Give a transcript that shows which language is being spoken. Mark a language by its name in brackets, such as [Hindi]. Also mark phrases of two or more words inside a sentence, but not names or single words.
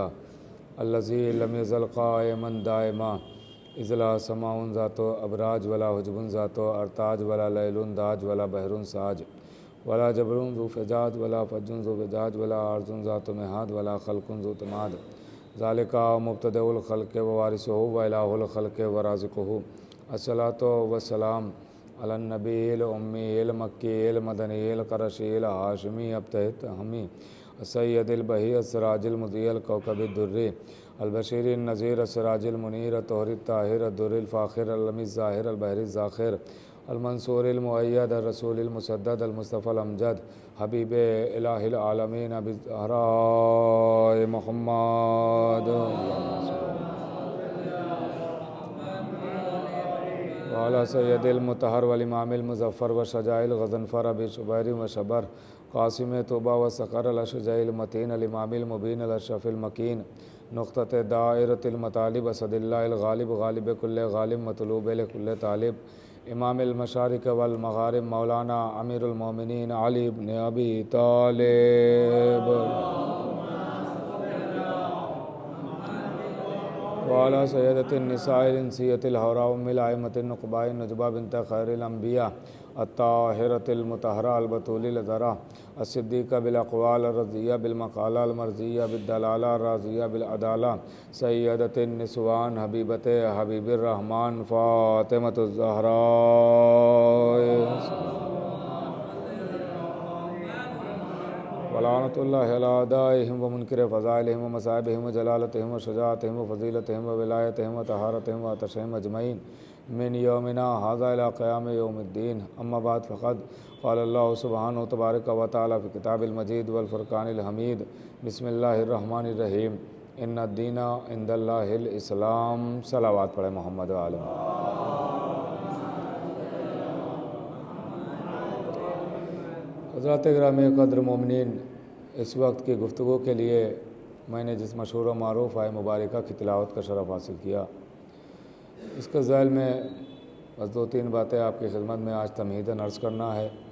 [Arabic] الذی لم یزل قائما دائما اذ لا سماء ذات ابراج ولا حجب ذات ارتاج ولا لیل داج ولا بحر ساج ولا جبر ذو فجاج ولا فج ذو فجاج ولا عرض ذات مہاد ولا خلق ذو تماد ذالک مبتدئ الخلق ووارثہ والہ الخلق ورازقہ الصلاۃ والسلام علی النبی الامی المکی المدنی القرشی الہاشمی ابتہمی السید البہی السراج المضیء الکوکب الدری البشیر النذیر السراج المنیر الطہر الطاہر الدر الفاخر العلم الظاہر البحر الزاخر المنصور المؤید الرسول المسدد المصطفى الامجد حبیب الہ العالمین ابی الزہراء محمد وعلی سید المطہر والامام المظفر والشجاع الغضنفر ابی شبیر وشبر قاسم طوبہ وسقر الاشجع المتین الامام المبین الاشرف المکین نقطۃ دائرۃ المطالب اسد اللہ الغالب غالب کل غالب مطلوب لکل طالب امام المشارق والمغارب مولانا امیر المومنین علی بن ابی طالب وعلی سیدۃ النساء الانسیۃ الحوراء ام الائمۃ النقباء النجبہ بنت خیر الانبیاء الطاہرۃ المطہرہ البتول العذراء الصدیقہ بالاقوال الرضیہ بالمقالہ المرضیہ بالدلالہ الراضیہ بالعدالہ سیدۃ النسوان حبیبۃ حبیب الرحمن فاطمۃ الزہراء ولعنۃ اللہ علی اعدائہم ومنکر فضائلہم ومصائبہم وجلالتہم وشجاعتہم وفضیلتہم وولایتہم وطہارتہم وعطشہم اجمعین من یومنا ھذا الی قیام یوم الدین اما بعد فقد قال اللہ سبحانہ تبارک و تعالی فی کتاب المجید والفرقان الحمید بسم اللہ الرحمن الرحیم ان الدین عند اللہ الاسلام [Urdu] صلوات پڑھیں [Arabic] محمد وعلیہ [Urdu] حضرات گرامی قدر مومنین، اس وقت کی گفتگو کے لیے میں نے جس مشہور و معروف آیہ مبارکہ کی تلاوت کا شرف حاصل کیا، اس کے ذیل میں بس دو تین باتیں آپ کی خدمت میں آج تمہیداً عرض کرنا ہے۔